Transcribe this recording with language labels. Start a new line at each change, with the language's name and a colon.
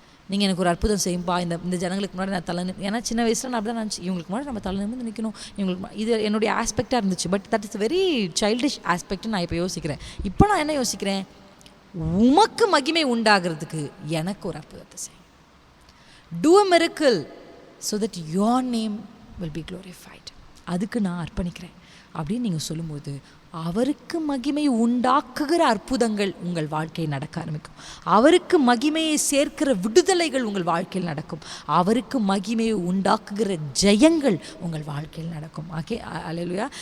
Tamil: நீங்கள் எனக்கு ஒரு அற்புதம் செய்யும்பா, இந்த ஜனங்களுக்கு முன்னாடி நான் தலை ஏன்னா சின்ன வயசில் நான் அப்படி தான் நினச்சி, இவங்களுக்கு முன்னாடி நம்ம தலை நிமிர்ந்து நிற்கணும், இவங்களுக்கு இது என்னுடைய ஆஸ்பெக்டாக இருந்துச்சு.
English: but that is very childish
Tamil: ஆஸ்பெக்ட்னு நான் இப்போ யோசிக்கிறேன். இப்போ நான் என்ன யோசிக்கிறேன், உமக்கு மகிமை உண்டாகிறதுக்கு எனக்கு ஒரு அற்புதத்தை செய்யும்.
English: Do a miracle so that your name will be glorified.
Tamil: அதுக்கு நான் அர்ப்பணிக்கிறேன் அப்படின்னு நீங்கள் சொல்லும்போது அவருக்கு மகிமை உண்டாக்குகிற அற்புதங்கள் உங்கள் வாழ்க்கையில் நடக்க ஆரம்பிக்கும். அவருக்கு மகிமையை சேர்க்கிற விடுதலைகள் உங்கள் வாழ்க்கையில் நடக்கும். அவருக்கு மகிமையை உண்டாக்குகிற ஜெயங்கள் உங்கள் வாழ்க்கையில் நடக்கும். ஓகே, அல்லேலூயா.